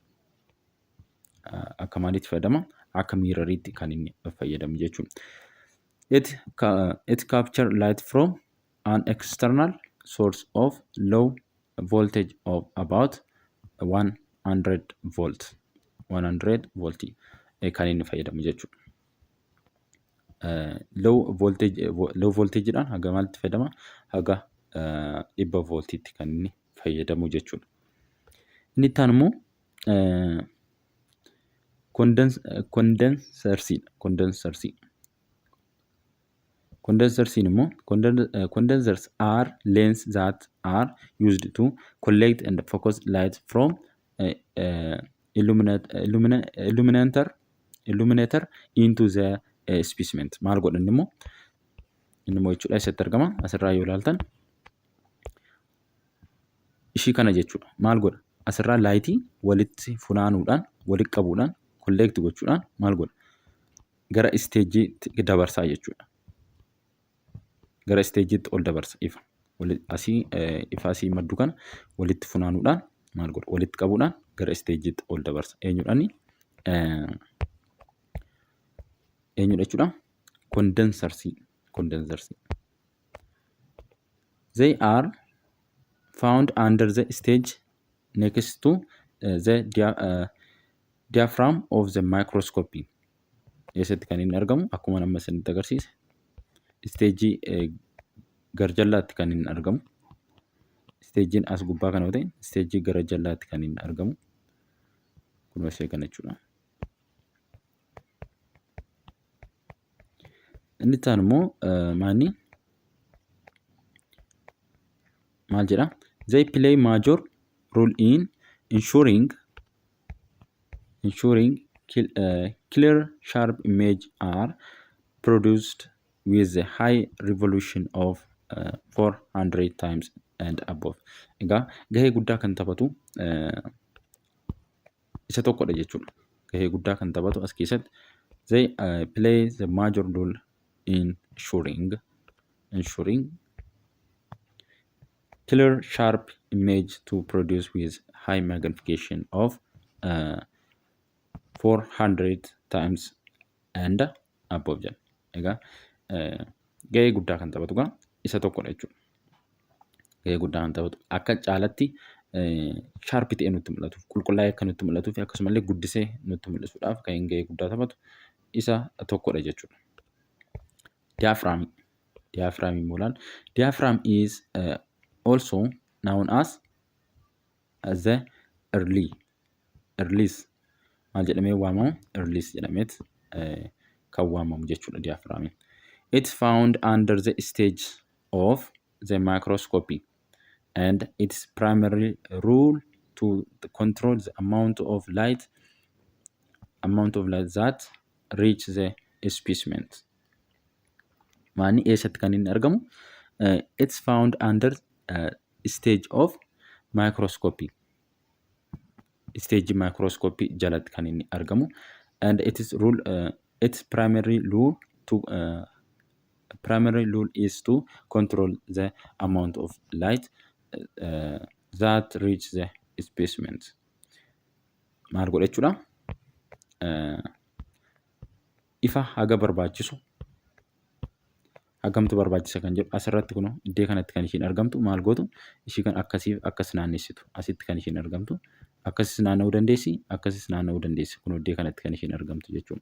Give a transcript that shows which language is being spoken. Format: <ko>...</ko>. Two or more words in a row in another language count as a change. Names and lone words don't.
<om>Akka maalitti fayyadama? Akka mirroriitti kan inni fayyadamu jechuudha.</om> <en>It capture light from an external source of low voltage of about 100 volt.</en> <om>100 volt kan inni fayyadamu jechuudha.</om> <en>Low voltage</en> <om>dhaan haga maalitti fayyadama? Haga 100 voltiitti kan inni fayyadamu jechuudha. Inni itti aanu immoo</om> <en>condensers are lenses that are used to collect and focus light from illuminator into the specimen.</en> <om>Maal godhan immoo inni immoo jechuudha eessatti argama? Asirraa yoo ilaaltan ishii kana jechuudha. Maal godha? Asirraa laayitii walitti funaanuudhaan, walitti qabuudhaan, collect gochuudhaan maal godha? Gara isteejiitti dabarsaa jechuudha. Gara isteejiitti ol dabarsa ifa. Asii ifa asii maddu kana walitti funaanuudhaan maal godha? Walitti qabuudhaan gara isteejiitti ol dabarsa. Eenyudhaani? Eenyudha jechuudha?</om> <en>Condensers. They are found under the stage next to the diaphragm of the microscopy</en> <om>eessatti kan inni argamu akkuma nama isinitti agarsiise isteejii garjallaatti kan inni argamu. Isteejiin as gubbaa kana yoo ta'e isteejii gara jallaatti kan inni argamu. Kun ishee kana jechuudha. Inni itti aanu immoo maal jedha?</om> <en>They play major role in ensuring clear, sharp image are produced with a high resolution of 400 times and above.</en> <om>Egaa gahee guddaa kan taphatu isa tokkodha jechuudha. Gahee guddaa kan taphatu as keessatti</om> <en>they play the major role in ensuring clear, sharp image to produce with high magnification of 400 times and above jedha.</en> <om>Egaa gahee guddaa kan taphatu gaa isa tokkodha jechuudha. Gahee guddaa kan taphatu akka caalatti sharp ta'ee nutti mul'atuuf, qulqullaa'ee akka nutti mul'atuuf akkasumallee guddisee nutti mul'isuudhaaf kan gahee guddaa taphatu isa tokkodha jechuudha. Diaphragm immoo laal.</om> <en>Diaphragm is also known as the release.</en> <om>Maal jedhamee waamamu? Release jedhameet kan waamamu jechuudha diaphragm.</om> <en>It's found under the stage of the microscopy and its primary role to control the amount of light that reach the specimen.</en> <om>Maani eessatti kan inni argamu?</om> <en>It's found under stage of microscopy. Stage microscopy</en> <om>jalatti kan inni argamu.</om> <en>And its primary rule is to control the amount of light that reach the specimen.</en> <om>Maal godha jechuudha? Ifa haga barbaachisu hagamtu barbaachisa kan jedhu asirratti kun iddoo kanatti kan ishiin argamtu maal gootu ishii kan akkasiif akkas naannessitu asitti kan ishiin argamtu akkasis naanna'uu dandeessi akkasis naanna'uu dandeessi kun iddoo kanatti kan ishiin argamtu jechuudha.</om>